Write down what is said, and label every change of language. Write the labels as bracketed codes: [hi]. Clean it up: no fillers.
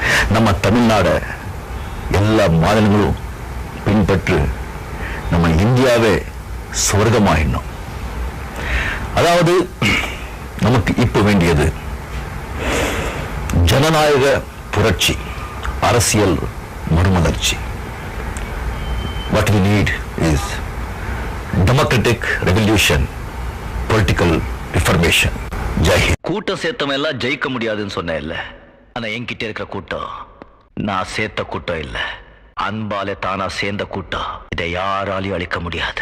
[ta] நம்ம தமிழ்நாட எல்லா மாநிலங்களும் பின்பற்று நம்ம இந்தியாவே சொர்க்கமாயிடணும். அதாவது நமக்கு இப்ப வேண்டியது ஜனநாயக புரட்சி, அரசியல் மறுமலர்ச்சி. [en] What we need is democratic revolution, political reformation. [ta] Jai Hind. கூட்டம் சேர்த்தவன் எல்லாம் ஜெயிக்க முடியாதுன்னு சொன்னேன் இல்ல, ஆனா என்கிட்ட இருக்கிற கூட்டம் நான் சேர்த்த கூட்டம் இல்ல, அன்பாலே தானா சேர்ந்த கூட்டம். இதை யாராலையும் அழிக்க முடியாது.